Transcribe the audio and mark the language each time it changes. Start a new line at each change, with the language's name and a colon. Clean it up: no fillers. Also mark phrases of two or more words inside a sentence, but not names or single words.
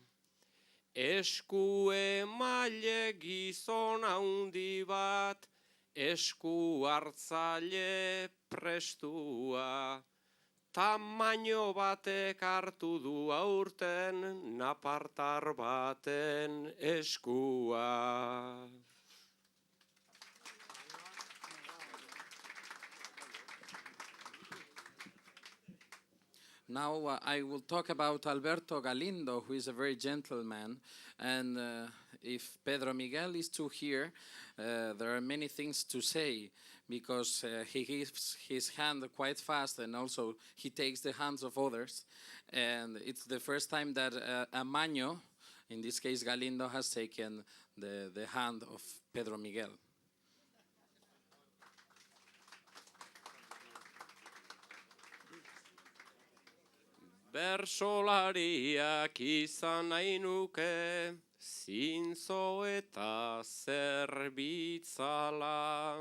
Basque: Esku emaile gizon handi bat, esku hartzaile prestua, tamaino batek hartu du aurten napartar baten eskua.
English: Now I will talk about Alberto Galindo, who is a very gentle man, and if Pedro Miguel is to hear, there are many things to say, because he gives his hand quite fast, and also he takes the hands of others, and it's the first time that a Maño, in this case Galindo, has taken the hand of Pedro Miguel.
Basque: Bersolariak izan nahi nuke, zintzo eta zerbitzala.